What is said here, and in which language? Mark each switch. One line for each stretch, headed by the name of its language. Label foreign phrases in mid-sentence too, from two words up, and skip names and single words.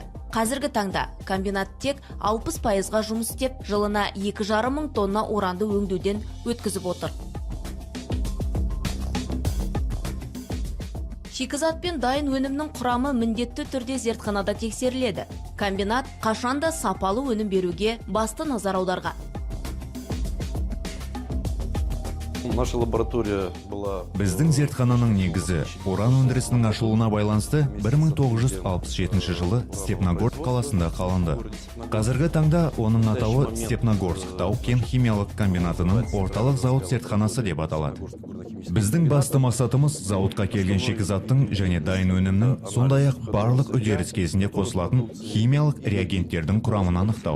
Kazakh: Қазіргі таңда комбинат тек 60%-ға жұмыс істеп, жылына 2500 тонна уранды өңдеуден өткізіп отыр. Шикізат пен дайын өнімнің құрамы міндетті түрде зертханада тексеріледі. Комбинат қашанда сапалы өнім беруге басты назар аударған.
Russian: Наша лаборатория была...
Kazakh: Біздің зертхананың негізі уран өндірісінің ашылуына байланысты 1967 жылы Степногорск қаласында қаланды. Қазіргі таңда оның атауы Степногорск Тау-кен химиялық комбинатының орталық зауыт зертханасы деп аталады. Біздің басты мақсатымыз зауытқа келген шикізаттың және дайын өнімнің, сондай-ақ барлық үдеріс кезінде қосылатын химиялық реагенттердің құрамын анықтау.